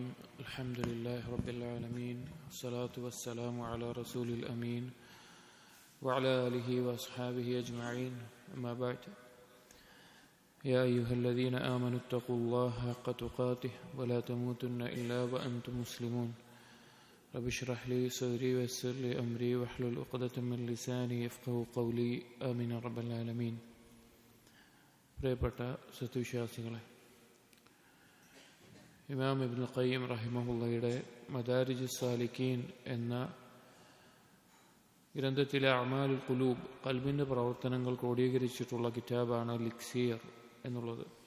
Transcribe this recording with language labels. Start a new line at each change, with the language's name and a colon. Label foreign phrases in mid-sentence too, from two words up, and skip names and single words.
Arabic: الحمد لله رب العالمين، والصلاة والسلام على رسول الأمين وعلى آله وأصحابه أجمعين، أما بعد. يا أيها الذين آمنوا اتقوا الله حق تقاته ولا تموتن إلا وأنتم مسلمون. رب اشرح لي صدري ويسر لي أمري واحلل عقدة من لساني يفقهوا قولي. آمين رب العالمين.
Malayalam: പ്രിയപ്പെട്ട സത്യവിശ്വാസികളെ, ഇമാം ഇബ്നുൽ ഖയ്യിം റഹിമഹുള്ളയുടെ മദാരിജുസ് സാലിക്കീൻ എന്ന ഗ്രന്ഥത്തിലെ
Arabic: أعمال القلوب,
Malayalam: ഖൽബിന്റെ പ്രവർത്തനങ്ങൾ ക്രോഡീകരിച്ചിട്ടുള്ള കിതാബാണ് ലിക്സീർ എന്നുള്ളത്.